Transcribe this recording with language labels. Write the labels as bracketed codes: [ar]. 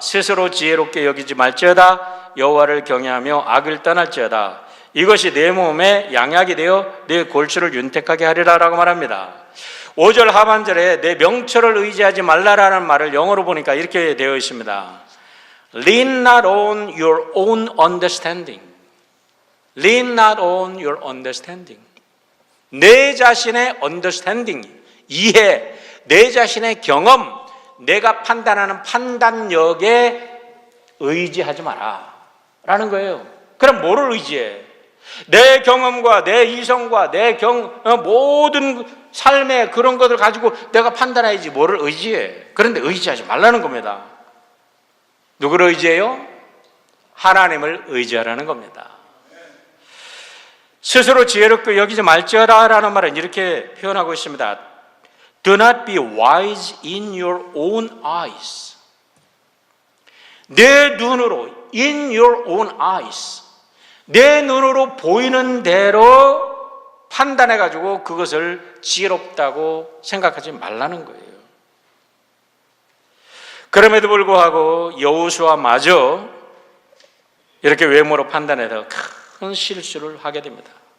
[ko] 스스로 지혜롭게 여기지 말지어다. 여호와를 경외하며 악을 떠날지어다. 이것이 내 몸에 양약이 되어 내 골수를 윤택하게 하리라 라고 말합니다. 5절 하반절에 내 명철을 의지하지 말라라는 말을 영어로 보니까 이렇게 되어 있습니다. [en] Lean not on your own understanding. Lean not on your understanding. [ko] 내 자신의 understanding, 이해, 내 자신의 경험, 내가 판단하는 판단력에 의지하지 마라 라는 거예요. 그럼 뭐를 의지해? 내 경험과 내 이성과 내 모든 삶의 그런 것을 가지고 내가 판단해야지 뭐를 의지해. 그런데 의지하지 말라는 겁니다. 누구를 의지해요? 하나님을 의지하라는 겁니다. 스스로 지혜롭게 여기지 말지어다 라는 말은 이렇게 표현하고 있습니다. [en] Do not be wise in your own eyes. [ko] 내 눈으로, [en] in your own eyes. [ko] 내 눈으로 보이는 대로 판단해가지고 그것을 지혜롭다고 생각하지 말라는 거예요. 그럼에도 불구하고 여호수아마저 이렇게 외모로 판단해서 큰 실수를 하게 됩니다.